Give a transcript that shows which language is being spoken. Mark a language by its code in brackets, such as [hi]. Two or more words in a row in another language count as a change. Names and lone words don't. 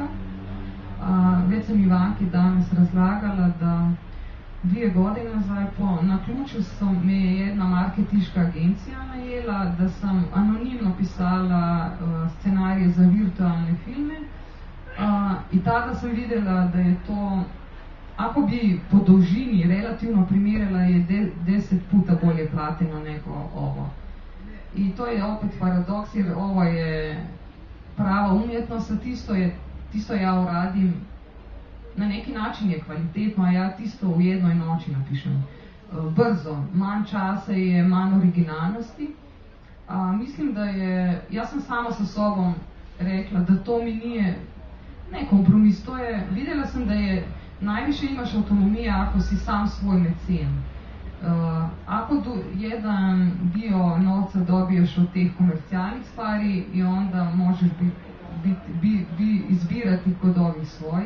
[hr] Već sam Ivanki danas razlagala da 2 godine nazaj na ključu me je jedna marketinška agencija najela, da sam anonimno pisala scenarije za virtualne filme i tada sam videla, da je to [sl] ako bi po dolžini relativno primerjala, [hr] je 10 puta bolje plateno nego ovo. I to je opet paradoks, jer ovo je prava umjetnost, a tisto ja uradim, na neki način je kvalitetno, a ja tisto u jednoj noči napišem. [sl] Brzo, manj časa je, manj originalnosti. [hr] Mislim, da je, [sl] jaz sem sama [hr] sa sobom rekla, da to mi nije, ne kompromis, to je, videla sam da je, najviše imaš autonomije ako si sam svoj mecen. Ako jedan dio novca dobiješ od teh komercijalnih stvari i onda možeš izbirati kod ovih svojih.